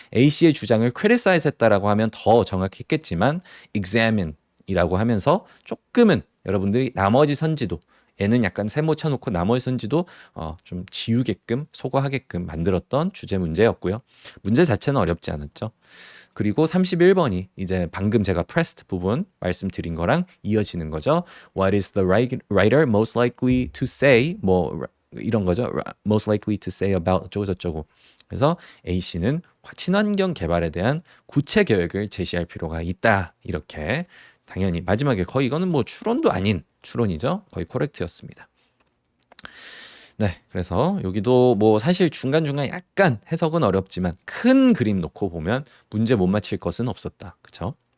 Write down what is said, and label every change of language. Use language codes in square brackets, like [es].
[ko] A씨의 주장을 criticize 했다라고 하면 더 정확했겠지만 examine 이라고 하면서 조금은 여러분들이 나머지 선지도 얘는 약간 세모 쳐놓고 나머지 선지도 좀 지우게끔 소거하게끔 만들었던 주제 문제였고요. 문제 자체는 어렵지 않았죠. 그리고 31번이 이제 방금 제가 pressed 부분 말씀드린 거랑 이어지는 거죠. [en] What is the writer most likely to say? [ko] 뭐 이런 거죠. [en] Most likely to say about [ko] 어쩌고 저쩌고. 그래서 A씨는 친환경 개발에 대한 구체 계획을 제시할 필요가 있다. 이렇게 당연히 마지막에 거의 이거는 뭐 추론도 아닌 추론이죠. 거의 코렉트였습니다. 네, 그래서 여기도 뭐 사실 중간중간 약간 해석은 어렵지만 큰 그림 놓고 보면 문제 못 맞힐 것은 없었다. 그쵸?